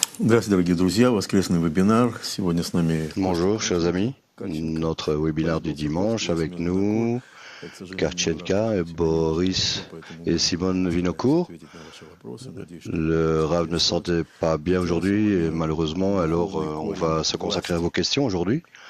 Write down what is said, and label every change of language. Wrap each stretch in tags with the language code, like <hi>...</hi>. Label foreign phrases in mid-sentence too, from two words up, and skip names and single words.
<ru>Здравствуйте, дорогие друзья. Воскресный вебинар. Сегодня с нами...</ru> <fr>Bonjour, chers amis. Notre webinaire du dimanche avec nous, Karchenka, et Boris et Simone Vinocourt. Le Rav ne se sentait pas bien aujourd'hui, et malheureusement, alors on va se consacrer à vos questions aujourd'hui.</fr>